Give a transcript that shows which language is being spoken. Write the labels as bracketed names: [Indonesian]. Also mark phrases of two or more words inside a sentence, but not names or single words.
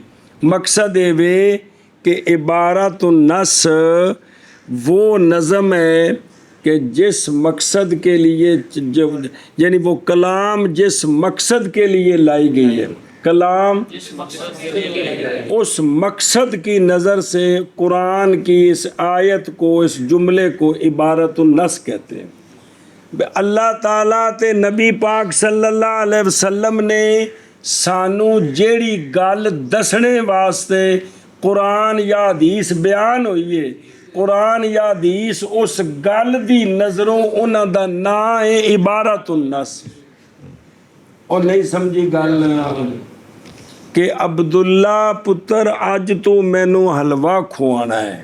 [Urdu] مقصد یہ وے کہ عبارۃ النص وہ نظم ہے کہ جس مقصد کے لیے یعنی وہ کلام جس مقصد کے لیے لائی گئی ہے، کلام اس مقصد کی نظر سے قرآن کی اس آیت کو، اس جملے کو عبارۃ النص کہتے ہیں. [Punjabi] اللہ تعالیٰ تے نبی پاک [Arabic] صلى الله عليه وسلم [Punjabi] نے سانوں جیہڑی گل دسنے واسطے قرآن یا حدیث [Urdu] بیان ہوئی ہے, [Punjabi] قرآن یا حدیث اس گل دی نظروں انہاں دا نام ہے عبارۃ النص. اور نہیں سمجھی گل کہ عبداللہ پتر اج توں مینوں حلوہ کھوانا ہے.